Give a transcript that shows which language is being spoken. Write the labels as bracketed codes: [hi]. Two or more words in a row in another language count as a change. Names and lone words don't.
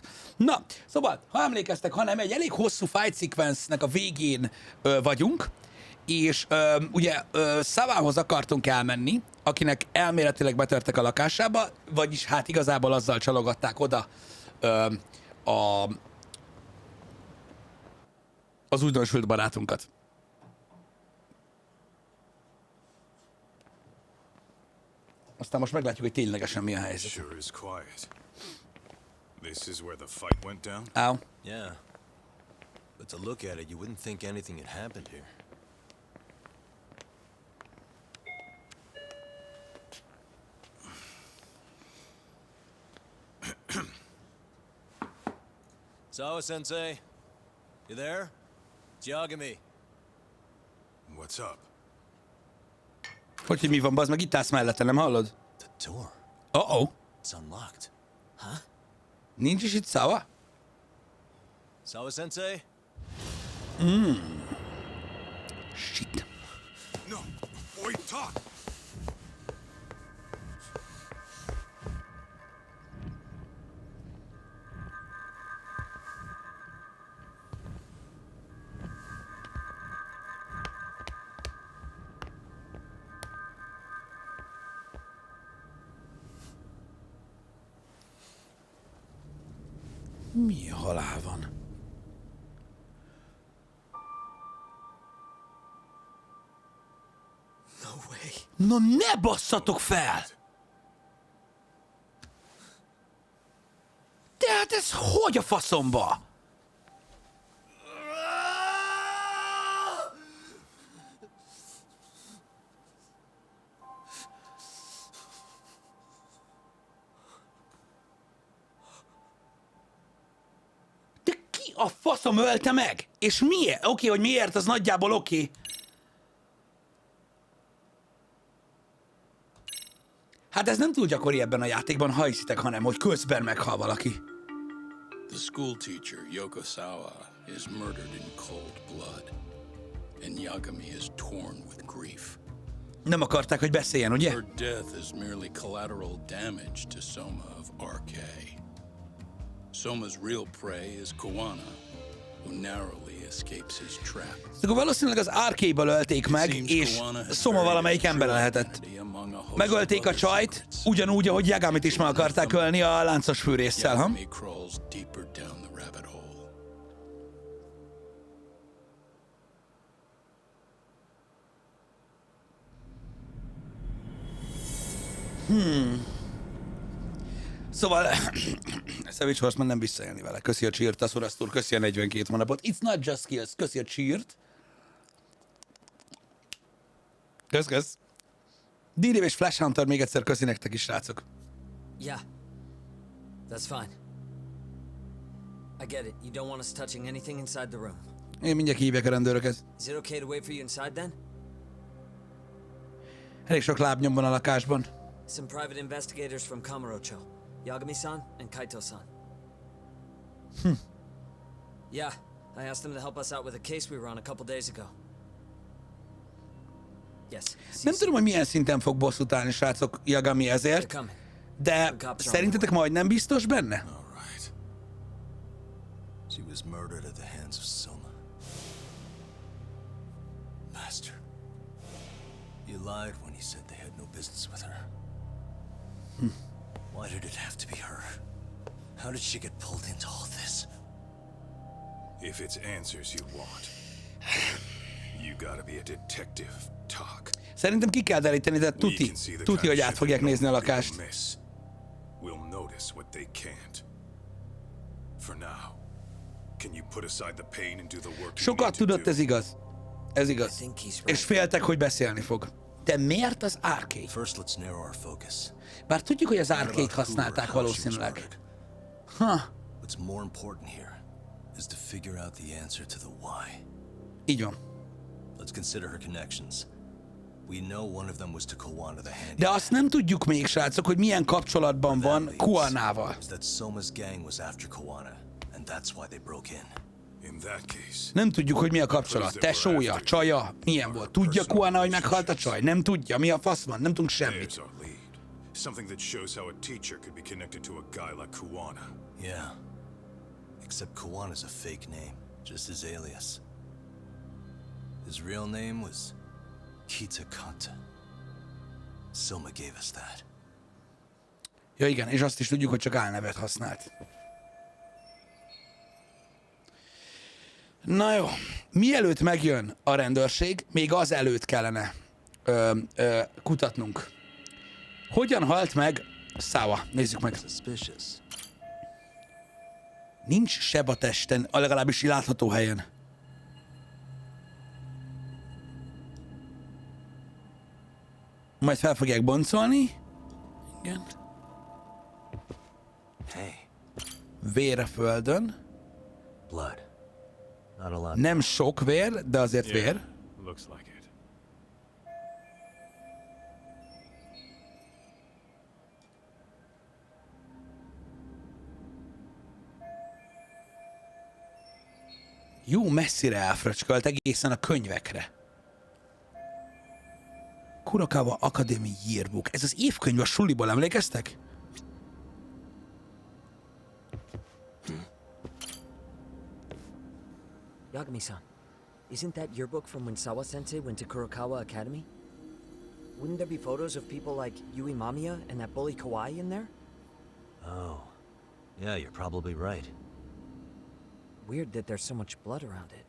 [hu] Na, szóval, ha emlékeztek, ha nem, egy elég hosszú [en] fight sequence- [hu] nek a végén vagyunk, és ugye Szavához akartunk elmenni, akinek elméletileg betörtek a lakásába, vagyis hát igazából azzal csalogatták oda az újdonsült barátunkat. Aztán most meglátjuk, hogy ténylegesen mi a helyzet. [en] Sure is quiet. This is where the fight went down? Ow. Yeah. But to look at it, you wouldn't think anything had happened here. Sawa-sensei, you there? It's Yagami. What's up? [hu] Hogy mi van, bazd meg, itt állsz mellette, nem hallod? [en] The door. Oh. It's unlocked. Huh? [hu] Nincs is itt Szawa? [en] Sawa-sensei? Shit. No! Wait, talk! [hu] Mi a halál van? [en] No way. [hu] Na ne basszatok fel! Tehát ez hogy a faszomba? De ki a faszom ölte meg? És miért? Oké, hogy miért, az nagyjából oké. Hát ez nem túl gyakori ebben a játékban, ha hiszitek, hanem hogy közben meghal valaki. [en] The school teacher, Yoko Sawa, is murdered in cold blood, and Yagami is torn with grief. [hu] Nem akarták, hogy beszéljen, ugye? [en] Her death is merely collateral damage to Soma of RK. Soma's real prey is Kawana, who narrowly escapes his trap. [hu] Akkor valószínűleg az RK-ből ölték meg, és Soma valamelyik ember lehetett. Megölték a csajt, ugyanúgy, ahogy Yagamit is meg akarták ölni a láncos fűrésszel, ha? [en] Yagami crawls deeper down the rabbit hole. [hu] Szóval, Savage Horseman nem visszaélni vele. Köszi a cheert, Aszurasztúr, köszi a 42 hónapot. [en] It's not just skills, [hu] köszi a cheert. Kösz. D-Dave és Flash Hunter még egyszer köszi nektek is, srácok. [en] Yeah. That's fine. I get it. You don't want us touching anything inside the room. [hu] Én mindjárt hívják a rendőröket. [en] Is it okay to wait for you inside then? [hu] Elég sok lábnyom van a lakásban. [en] Some private investigators from Kamurocho. Yagami-san and Kaito-san. Yeah, I asked them to help us out with a case we were on a couple days ago. Yes. [hu] Nem tudom, hogy milyen szinten fog bosszút állni, srácok, Yagami ezért, de szerintetek majdnem biztos benne? [en] All right. She was murdered at the hands of Soma. Master. You lied when you said they had no business with her. Why did it have to be her? How did she get pulled into all this? If it's answers you want, you gotta be a detective. Talk. [hu] Szerintem ki kell deríteni, de tuti, hogy át fogják nézni a lakást. [en] We'll notice what they can't. For now, can you put aside the pain and do the work? [hu] Sokat tudott, ez igaz. Ez igaz. És féltek, hogy beszélni fog. De miért az arcade? [en] First, let's narrow our focus. [hu] Bár tudjuk, hogy az arcade használták valószínűleg. [en] What's more important here is to figure out the answer to the why. [hu] Így van. [en] Let's consider her connections. We know one of them was to Kawana the Handy. [hu] De azt nem tudjuk még, srácok, hogy milyen kapcsolatban van Kuanával. [en] That Soma's gang was after Kawana, and that's why they broke in. In that case, [hu] Nem tudjuk, hogy mi a kapcsolat. Tesója, csaja, milyen volt. Tudja Kuana, hogy meghalt a csaj? Nem tudja. Mi a fasz van? Nem tudunk semmit. [en] there's our lead. Something that shows how a teacher could be connected to a guy like Kuwana. Yeah. Except Kuwana's a fake name, just his alias. His real name was Kitakata. Soma gave us that. [hu] Ja igen, és azt is tudjuk, hogy csak álnevet használt. Na jó, mielőtt megjön a rendőrség, még az előtt kellene kutatnunk. Hogyan halt meg Sawa? Nézzük meg. [en] Suspicious. [hu] Nincs seb a testen, a legalábbis látható helyen. Majd fel fogják boncolni. Igen. [en] Hey, [hu] Vér a földön. [en] blood. Not a lot. [hu] Nem sok vér, de azért vér. [en] Looks like it. [hu] Jó messzire elfröcskölt egészen a könyvekre. Kurokawa Academy Yearbook. Ez az évkönyv a suliból, emlékeztek? [en] Yagami-san, isn't that your book from when Sawa-sensei went to Kurokawa Academy? Wouldn't there be photos of people like Yui Mamiya and that bully Kawaii in there? Oh. Yeah, you're probably right. Weird that there's so much blood around it.